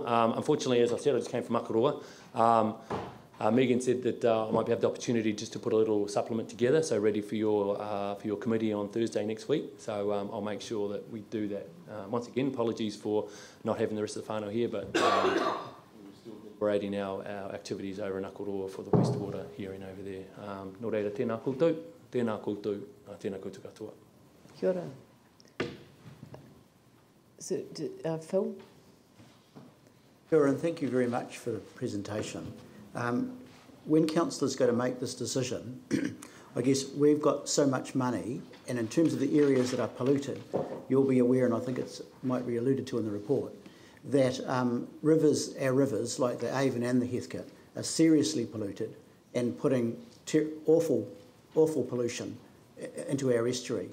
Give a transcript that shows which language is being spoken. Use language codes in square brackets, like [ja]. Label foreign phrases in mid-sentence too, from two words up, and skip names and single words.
[en] Unfortunately, as I said, I just came from Makaroa. Megan said that I might have the opportunity just to put a little supplement together, so ready for your committee on Thursday next week. So I'll make sure that we do that. Once again, apologies for not having the rest of the whānau here, but we're still operating our activities over in Akaroa for the wastewater hearing over there. [mi] Nō reira, tēnā koutou, tēnā koutou, tēnā koutou katoa. Kia ora. So, Phil? Kia ora, [en] and thank you very much for the presentation. When councillors go to make this decision, I guess we've got so much money, and in terms of the areas that are polluted, you'll be aware, and I think it might be alluded to in the report, that our rivers, like the Iaean and the Heathcote, are seriously polluted and putting awful pollution into our estuary.